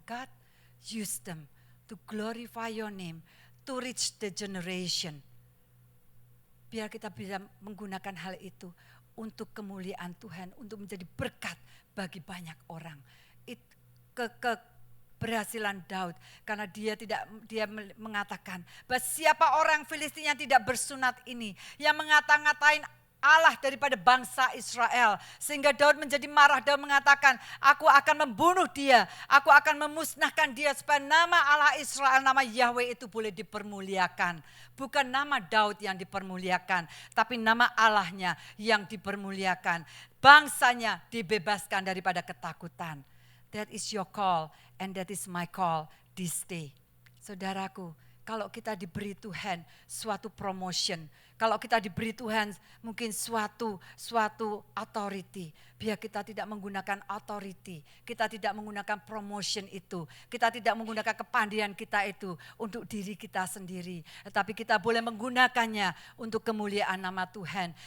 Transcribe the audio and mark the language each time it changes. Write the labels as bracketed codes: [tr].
[en] God, use them to glorify your name, to reach the generation. [id] Biar kita bisa menggunakan hal itu untuk kemuliaan Tuhan, untuk menjadi berkat bagi banyak orang. Keberhasilan Daud, karena dia mengatakan bahwa siapa orang Filistin yang tidak bersunat ini, yang ngata-ngatain Allah daripada bangsa Israel, sehingga Daud menjadi marah dan mengatakan, aku akan membunuh dia, aku akan memusnahkan dia supaya nama Allah Israel, nama Yahweh itu boleh dipermuliakan. Bukan nama Daud yang dipermuliakan, tapi nama Allahnya yang dipermuliakan. Bangsanya dibebaskan daripada ketakutan. [en] That is your call and that is my call this day. [id] Saudaraku, kalau kita diberi Tuhan suatu promotion, kalau kita diberi Tuhan mungkin suatu authority, biar kita tidak menggunakan authority, kita tidak menggunakan promotion itu, kita tidak menggunakan kepandaian kita itu untuk diri kita sendiri, tetapi kita boleh menggunakannya untuk kemuliaan nama Tuhan.